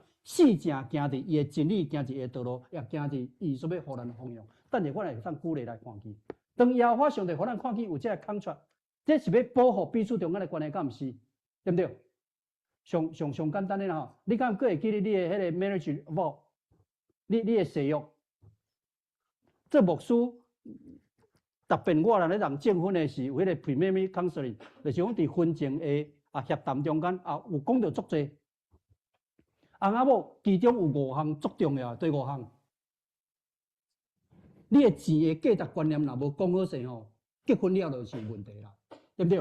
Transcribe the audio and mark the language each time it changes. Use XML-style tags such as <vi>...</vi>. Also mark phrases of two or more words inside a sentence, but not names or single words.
<nan>四正行伫伊的真理，行伫伊的道路，也行伫伊所要互咱的方向。等下我来当举例来看起。当耶和华上帝互咱看起有这个 contract， 这是要保护彼此中间的关系，敢毋是？对不对？上简单的啦吼，你敢会记得你的迄个</nan> <en>marriage vow，</en> <nan>你的誓约？这牧师特别我人咧人证婚的时，有迄个</nan> <en>preliminary counseling，</en> <nan>就是讲伫婚前的协谈中间有讲到足侪。翁仔某其中有5项足重要，对5项。你的钱的价值观念若无讲好势吼，结婚了就是有问题啦，对不对？</nan>